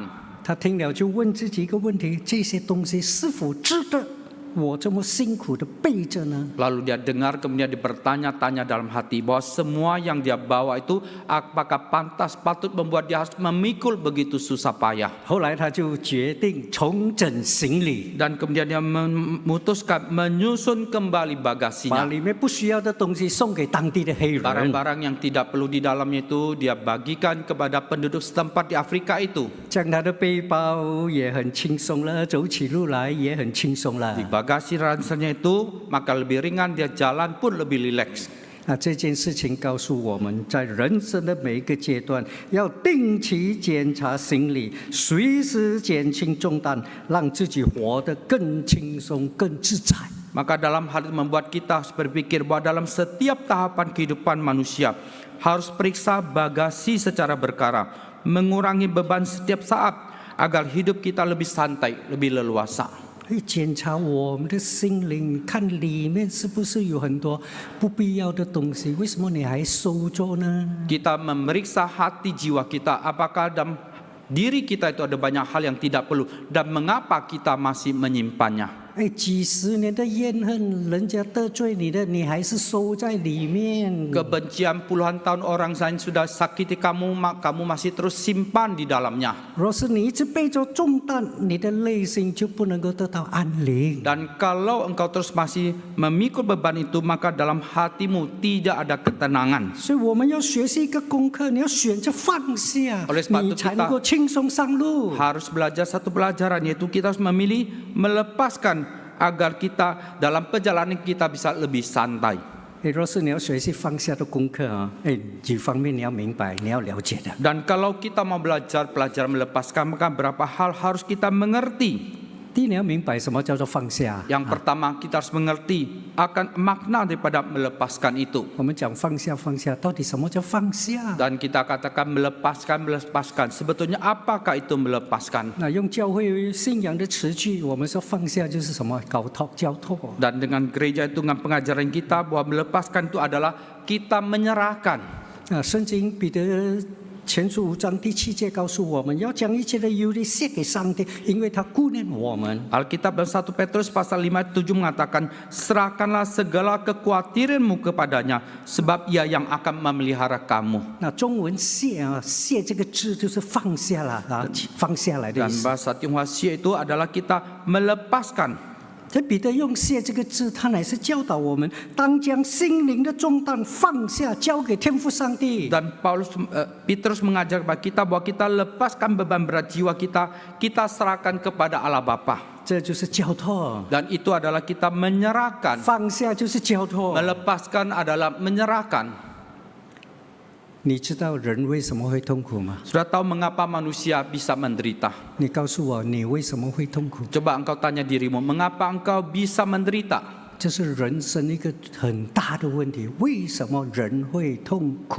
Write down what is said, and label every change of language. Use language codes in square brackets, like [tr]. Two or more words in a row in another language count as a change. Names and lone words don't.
[zh] 他听了就问自己一个问题：这些东西是否值得我这么辛苦的背着呢？ [id] Lalu dia dengar, kemudian dia bertanya-tanya dalam hati bahwa semua yang dia bawa itu apakah pantas, patut membuat dia harus memikul begitu susah payah. [zh] 后来他就决定重整行李， [id] Dan kemudian dia memutuskan menyusun kembali [zh] 把 [id] bagasinya. [zh] 里面不需要的东西送给当地的黑人。 [id] Barang-barang yang tidak perlu di dalamnya itu dia bagikan kepada penduduk setempat di Afrika itu. [zh] 这样他的背包也很轻松了，走起路来也很轻松了。 [id] Di bagasi ranselnya itu maka lebih ringan, dia jalan pun lebih rileks. [zh] 那这件事情告诉我们，在人生的每一个阶段，要定期检查行李，随时减轻重担，让自己活得更轻松、更自在。 [id] Maka dalam hal itu membuat kita harus berpikir bahwa dalam setiap tahapan kehidupan manusia harus periksa bagasi secara berkala, mengurangi beban setiap saat agar hidup kita lebih santai, lebih leluasa. [zh] 会检查我们的心灵，看里面是不是有很多不必要的东西？为什么你还收着呢？ [id] Kita memeriksa hati jiwa kita, apakah dalam diri kita itu ada banyak hal yang tidak perlu dan mengapa kita masih menyimpannya. [zh] 哎，几十年的怨恨，人家得罪你的，你还是收在里面。 [id] Kebencian puluhan tahun orang lain sudah sakiti kamu, kamu masih terus simpan di dalamnya. [zh] 若是你一直背着重担，你的内心就不能够得到安宁。 [id] Dan kalau engkau terus masih memikul beban itu, maka dalam hatimu tidak ada ketenangan. [zh] 所以我们要学习一个功课，你要选择放下 [id] Oleh sebab [zh] 你 [id] itu [zh] 才能够轻松上路。 [id] Harus belajar satu pelajaran, yaitu kita harus memilih melepaskan agar kita dalam perjalanan kita bisa lebih santai. [zh] 若是你要学习放下的功课啊，几方面你要明白，你要了解的。 [id] Dan kalau kita mau belajar pelajaran melepaskan, maka berapa hal harus kita mengerti. [zh] 第一，你要明白什么叫做放下。 [id] Yang pertama, kita harus mengerti akan makna daripada melepaskan itu. [zh] 我们讲放下，放下，到底什么叫放下？ [id] Dan kita katakan melepaskan. Sebetulnya apakah itu melepaskan? [zh] 那用教会信仰的词句，我们说放下就是什么？交托。 [id] Dan dengan gereja itu, dengan pengajaran kita bahwa melepaskan itu adalah kita menyerahkan. [zh] 圣经彼得前书5章第7节告诉我们，要将一切的忧虑卸给上帝，因为他顾念我们。 [id] Alkitab dalam 1 Petrus pasal 5:7 mengatakan, serahkanlah segala kekhawatiranmu kepadanya, sebab ia yang akan memelihara kamu. [zh] 那中文卸啊，卸这个字就是放下了啊，放下来的意 [id] Dan [zh] 思。 [id] bahasa Tionghoa sia itu adalah kita melepaskan. [zh] 这彼得用卸这个字，他乃是教导我们，当将心灵的重担放下，交给天父上帝。 [id] Dan Petrus mengajar kepada kita bahwa kita lepaskan beban berat jiwa kita, kita serahkan kepada Allah Bapa. [zh] 这就是交托， [id] Dan itu adalah kita menyerahkan. [zh] 放下就是交托。 [id] Melepaskan adalah menyerahkan. [zh] 你知道人为什么会痛苦吗？ [id] Sudah tahu mengapa manusia bisa menderita? [zh] 你告诉我，你为什么会痛苦？ [id] Coba engkau tanya dirimu, mengapa engkau bisa menderita? [zh] 这是人生一个很大的问题，为什么人会痛苦？